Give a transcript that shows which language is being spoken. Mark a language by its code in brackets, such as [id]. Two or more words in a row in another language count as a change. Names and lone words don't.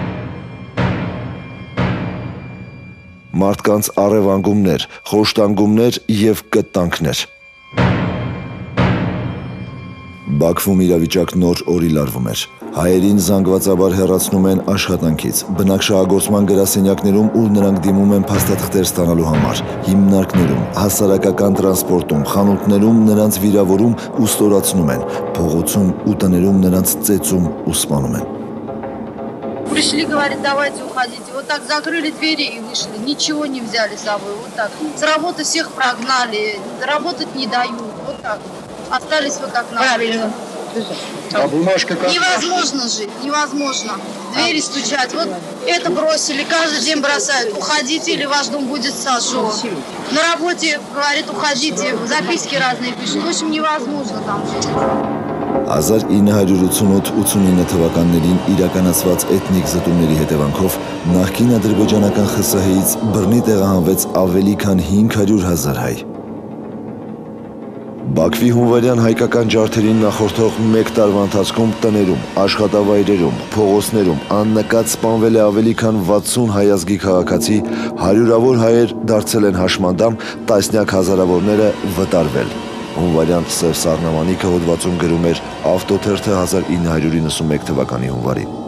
[hy] մարդկանց առևանգումներ, խոշտանգումներ և կտտանքներ։ Բաքվում իրավիճակ նոր օրի լարվում էր։ Հայերին զանգվածաբար հեռացնում են աշխատանքից, բնակչահագործման գրասենյակներում, ուր նրանք դիմում են փաստաթղթեր ստանալու համար, հիմնարկներում, հասարակական տրանսպորտում, խանութներում նրանց վիրավորում ու ստորացնում են, փողոցում ու տներում նրանց ծեծում ու սպանում են։ [ru] Пришли, говорит, давайте уходите. Вот так закрыли двери и вышли. Ничего не взяли с собой. Вот так. С работы всех прогнали. Работать не дают. Вот так. Остались вот так на улице. А бумажка как? Невозможно жить, невозможно. Двери стучать. Вот это бросили, каждый день бросают. Уходите, или ваш дом будет сожжен. На работе, говорит, уходите. Записки разные пишут. В общем, невозможно там жить. [hy] 1988 թվականներին իրականացված էթնիկ զտումների հետևանքով նախկին ադրբեջանական ԽՍՀ-ից բռնի տեղահանվեց ավելի քան 500,000 հայ։ Բաքվի հունվարյան հայկական ջարդերին նախորդող մեկ տարվա ընթացքում տներում, աշխատավայրերում, փողոցներում աննկատ սպանվել է ավելի քան 60 հայ ազգի քաղաքացի, հարյուրավոր հայեր դարձել են հաշմանդամ, տասնյակ հազարավորները վտարվել։ Հունվարյան Սև Սառնամանիքը հոդվածում գրում էր Ավտոթերթը 1991 թվականի հունվարին։